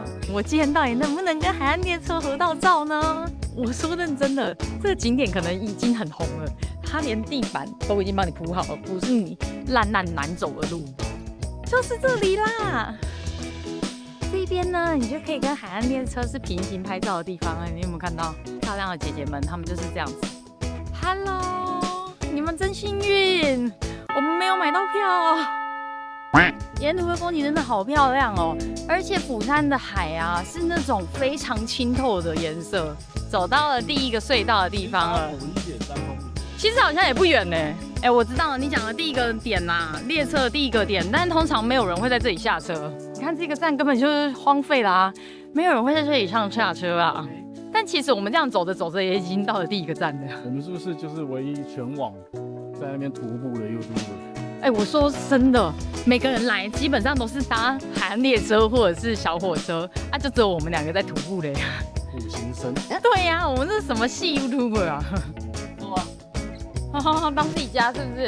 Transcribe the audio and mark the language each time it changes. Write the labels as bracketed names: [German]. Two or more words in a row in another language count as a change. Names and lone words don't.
[Chinese] 我今天到底能不能跟海岸列車合到照呢？我說認真的，這個景點可能已經很紅了，它連地板都已經幫你鋪好了，不是你爛爛難走的路，就是這裡啦。這邊呢，你就可以跟海岸列車是平行拍照的地方。你有沒有看到漂亮的姐姐們？她們就是這樣子。Hello， 你們真幸運，我們沒有買到票。沿途的風景真的好漂亮哦，而且釜山的海啊是那種非常清透的顏色。走到了第一個隧道的地方了，其實好像也不遠呢。哎，我知道了，你講的第一個點啦，列車的第一個點，但通常沒有人會在這裡下車。你看這個站根本就是荒廢啦，沒有人會在這裡上下車啊。但其實我們這樣走着走着也已經到了第一個站了。我們是不是就是唯一全網在那邊徒步的YouTuber？哎，我說真的，每個人來基本上都是搭海岸列車或者是小火車，啊，就只有我們2個在徒步嘞。苦行僧。對呀、啊，我們這是什麼系 YouTuber 啊？哇，當自己家是不是？